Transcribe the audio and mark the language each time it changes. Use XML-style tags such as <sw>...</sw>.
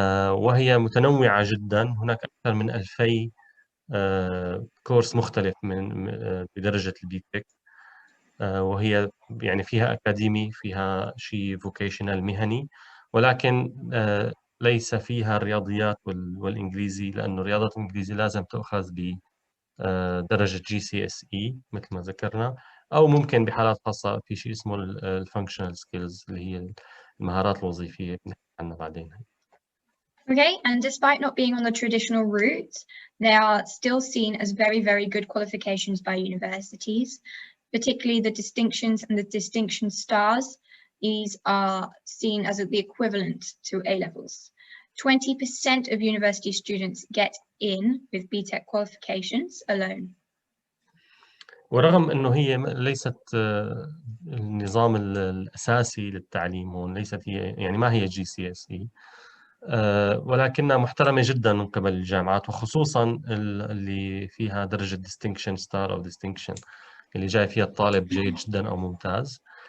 <ar>وهي متنوعة جدا، هناك أكثر من 2000 كورس مختلف بدرجة البي-TEC، وهي يعني فيها أكاديمي، فيها شيء vocational مهني، ولكن ليس فيها الرياضيات والإنجليزي، لأنه رياضة الإنجليزي لازم تأخذ بدرجة GCSE مثل ما ذكرنا، أو ممكن بحالات خاصة في شيء اسمه الفانكشنال سكيلز اللي هي المهارات الوظيفية بنحكي عنها بعدين.</ar> <en>Okay, and despite not being on the traditional route, they are still seen as very, very good qualifications by universities, particularly the distinctions and the distinction stars. these are seen as the equivalent to A-levels. 20% of university students get in with B-TEC qualifications alone.</en> <ar>ورغم انه هي ليست النظام الاساسي للتعليم هون، ليست هي يعني ما هي GCSE، ولكنها محترمه جدا من قبل الجامعات، وخصوصا اللي فيها درجه distinction star او distinction اللي جاي فيها الطالب جيد جدا او ممتاز.</ar>